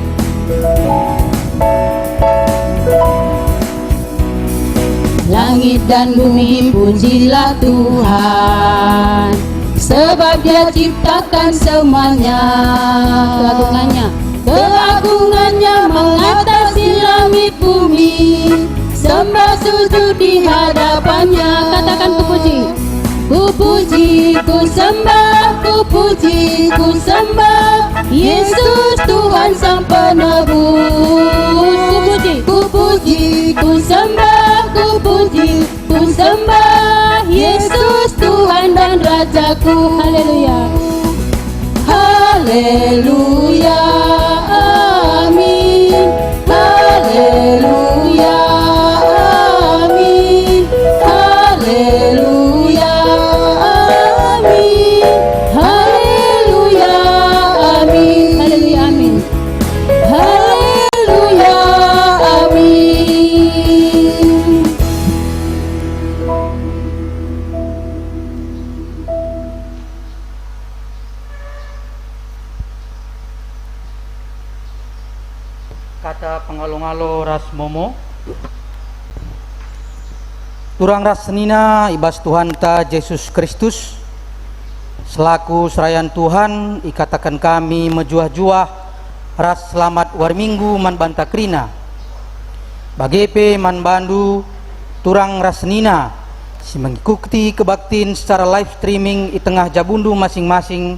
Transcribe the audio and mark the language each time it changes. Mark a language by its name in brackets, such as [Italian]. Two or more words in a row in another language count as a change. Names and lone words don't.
[Indonesian] Langit dan bumi pujilah Tuhan, sebab Dia ciptakan semuanya. Keagungannya mengatasi langit bumi, sembah sujud di hadapannya. Katakan ku puji, ku puji, ku sembah, ku puji, ku sembah Yesus Tuhan Sang Penebus. Ku puji, ku puji, ku sembah, ku puji, ku sembah Yesus Tuhan dan Rajaku. Haleluya, haleluya, amin. Haleluya, amin. Haleluya, amin. Haleluya, amin. Haleluya, amin. Haleluya, amin. [Batak Karo] Kata pengalo-ngalo ras momo turang ras senina ibas Tuhan ta Yesus Kristus selaku serayan Tuhan ikatakan kami mejuah-juah ras selamat war minggu man banta krina bagepe man bandu turang ras senina si mengikuti kebaktin secara [English] live streaming [Batak Karo] di tengah jabundu masing-masing.